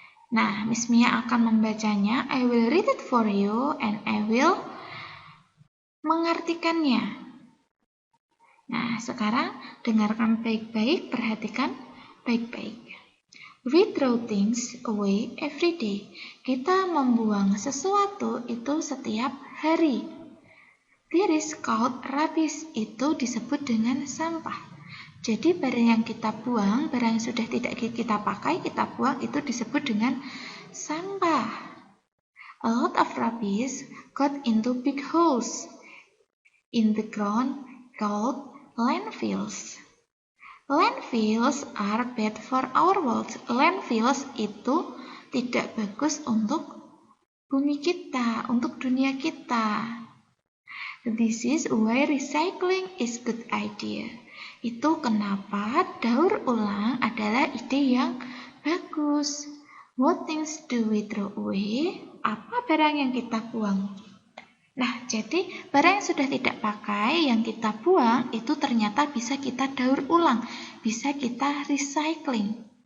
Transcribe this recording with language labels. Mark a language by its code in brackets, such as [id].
[id] Nah, Miss Mia akan membacanya. [en] I will read it for you and I will [id] mengartikannya. Nah, sekarang dengarkan baik-baik, perhatikan baik-baik. [en] We throw things away every day. [id] Kita membuang sesuatu itu setiap hari. [en] There is called rubbish. [id] Itu disebut dengan sampah. Jadi barang yang kita buang, barang yang sudah tidak kita pakai, kita buang, itu disebut dengan sampah. [en] A lot of rubbish got into big holes in the ground called landfills. Landfills are bad for our world. [id] Landfills itu tidak bagus untuk bumi kita, untuk dunia kita. [en] This is why recycling is good idea. [id] Itu kenapa daur ulang adalah ide yang bagus. [en] What things do we throw away? [id] Apa barang yang kita buang? Nah, jadi barang yang sudah tidak pakai, yang kita buang, itu ternyata bisa kita daur ulang, bisa kita recycling.